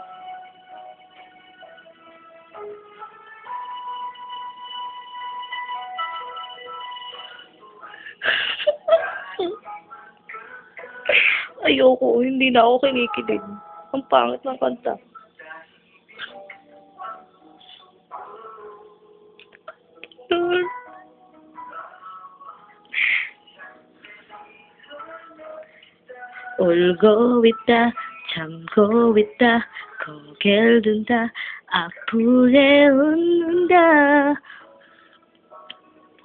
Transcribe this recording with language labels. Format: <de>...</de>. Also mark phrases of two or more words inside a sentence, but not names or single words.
<tl>Ayoko, hindi na ako kinikilig. Ang pangit ng kanta.</tl> <ko>울고 있다, 참고 있다, 고개를 든다, 아프게 웃는다.</ko>